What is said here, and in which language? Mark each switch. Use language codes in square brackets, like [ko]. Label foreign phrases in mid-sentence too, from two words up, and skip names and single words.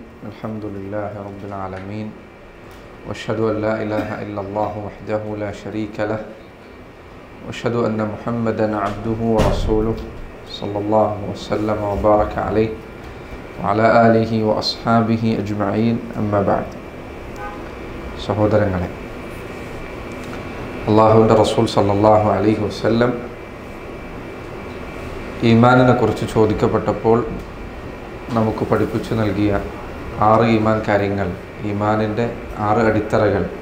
[ar] الحمد لله رب العالمين، وأشهد أن لا إله إلا الله وحده لا شريك له، وأشهد أن محمدا عبده ورسوله صلى الله وسلم وبارك عليه وعلى آله وأصحابه أجمعين. أما بعد. [ml] സഹോദരങ്ങളെ, അള്ളാഹുവിൻ്റെ റസൂൽ [ar] صلى الله عليه وسلم [ml] ഈമാനിനെ കുറിച്ച് ചോദിക്കപ്പെട്ടപ്പോൾ നമുക്ക് പഠിപ്പിച്ചു നൽകിയ 6 ഈമാൻ കാര്യങ്ങൾ, ഈമാനിൻ്റെ 6 അടിത്തറകൾ.